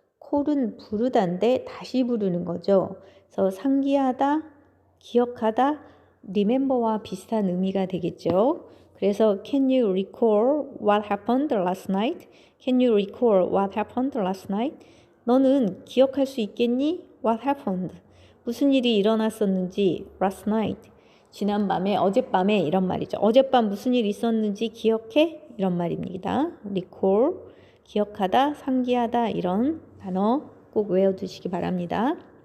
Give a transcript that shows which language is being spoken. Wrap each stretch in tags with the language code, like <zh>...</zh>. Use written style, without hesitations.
<ko>call은 부르다인데 다시 부르는 거죠. 그래서 상기하다, 기억하다, remember와 비슷한 의미가 되겠죠. 그래서</ko> <en>can you recall what happened last night? Can you recall what happened last night?</en> <ko>너는 기억할 수 있겠니?</ko> <en>What happened?</en> <ko>무슨 일이 일어났었는지</ko> <en>last night.</en> <ko>지난밤에, 어젯밤에 이런 말이죠. 어젯밤 무슨 일이 있었는지 기억해? 이런 말입니다. recall, 기억하다, 상기하다 이런 단어 꼭 외워두시기 바랍니다.</ko>